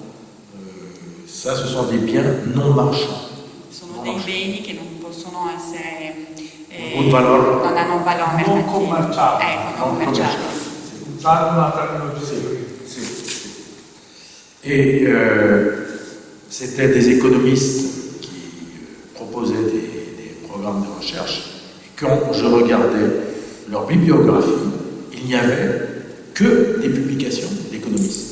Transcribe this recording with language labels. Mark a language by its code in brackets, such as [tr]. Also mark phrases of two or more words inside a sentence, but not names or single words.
[fr] Ça, ce sont des biens non marchands. [it] Sono dei beni che non possono essere... un valore non hanno un valore mercantile. Non commerciale. Non commerciale. Usare una tecnologia. [fr] Et c'était des économistes qui proposaient des programmes de recherche. Et quand je regardais leur bibliographie, il n'y avait que des publications d'économistes.